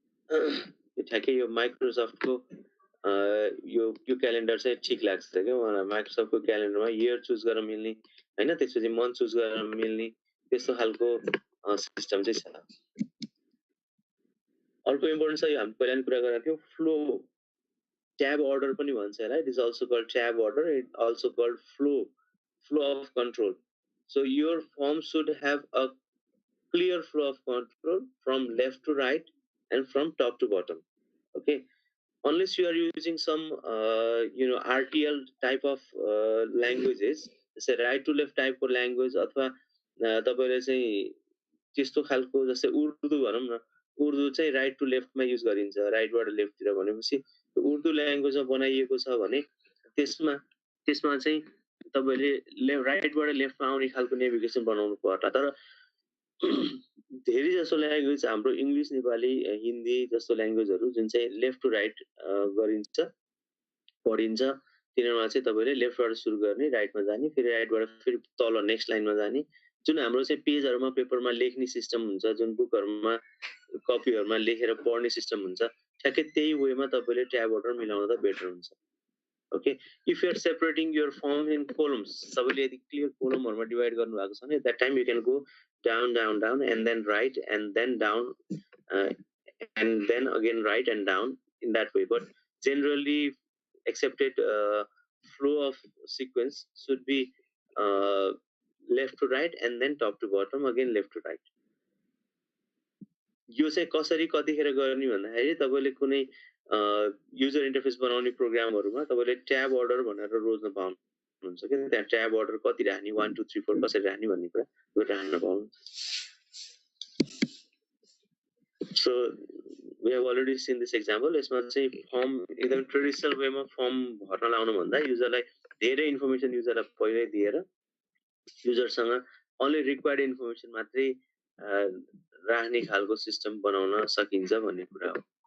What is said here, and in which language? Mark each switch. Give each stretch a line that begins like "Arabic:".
Nepali: यो ठ्याक्कै यो माइक्रोसफ्टको यो क्यालेन्डर चाहिँ ठिक लाग्छ क्या मलाई। माइक्रोसफ्टको क्यालेन्डरमा इयर चुज गर्न मिल्ने हैन, त्यसपछि मन्थ चुज गर्न मिल्ने त्यस्तो खालको सिस्टम चाहिँ छ। अर्को इम्पोर्टेन्ट छ, यो हामी पहिला नि कुरा गरेका थियौं, फ्लो ट्याब अर्डर पनि भन्छ यसलाई।
English: It is also called tab order, it also called flow of control. So your form should have a clear flow of control from left to right and from top to bottom. Okay, unless you are using some RTL type of languages, say right to left type
Nepali: को language, अथवा तपाईले चाहिँ त्यस्तो खालको जस्तै उर्दू भनौं न, उर्दू चाहिँ राइट टु लेफ्टमा युज गरिन्छ, राइटबाट लेफ्टतिर भनेपछि उर्दू ल्याङ्ग्वेजमा बनाइएको छ भने त्यसमा चाहिँ तपाईले राइटबाट लेफ्टमा आउने खालको नेभिगेसन बनाउनु पर्ला। तर धेरै जसो ल्याङ्ग्वेज हाम्रो इङ्ग्लिस, नेपाली, हिन्दी जस्तो ल्याङ्ग्वेजहरू जुन चाहिँ लेफ्ट टु राइट गरिन्छ, पढिन्छ, तिनीहरूमा चाहिँ तपाईले लेफ्टबाट सुरु गर्ने, राइटमा जाने, फेरि राइटबाट फेरि तल नेक्स्ट लाइनमा जाने। जुन हाम्रो चाहिँ पेजहरुमा पेपरमा लेख्ने सिस्टम हुन्छ, जुन बुकहरुमा कपीहरुमा लेखेर पढ्ने सिस्टम हुन्छ, ठ्याक्कै त्यही वेमा तपाईले ट्याब अर्डर मिलाउँदा बेटर हुन्छ।
English: Okay, if you are separating your form in columns,
Nepali: सबैले यदि क्लियर कोलमहरुमा डिवाइड गर्नु भएको छ भने
English: that time you can go down and then right and then down and then again right and down in that way. But generally accepted flow of sequence should be left to right and then top to bottom, again left to right.
Nepali: यो चाहिँ कसरी कतिखेर गर्ने भन्दाखेरि तपाईले कुनै user interface बनाउने प्रोग्रामहरुमा तपाईले ट्याब अर्डर भनेर रोज्न पाउनुहुन्छ के। त्यहाँ ट्याब अर्डर कति राख्ने, 1 2 3 4 कसरी राख्ने भन्ने कुरा राख्न पाउनुहुन्छ।
English: So we have already seen this example.
Nepali: यसमा चाहिँ फर्म एकदम ट्रेडिसनल वेमा फर्म भर्न लाउनु भन्दा युजरलाई धेरै इन्फर्मेसन युजरलाई पहिल्यै दिएर युजरसँग only required इन्फर्मेसन मात्रै राख्ने खालको सिस्टम बनाउन सकिन्छ भन्ने कुरा हो।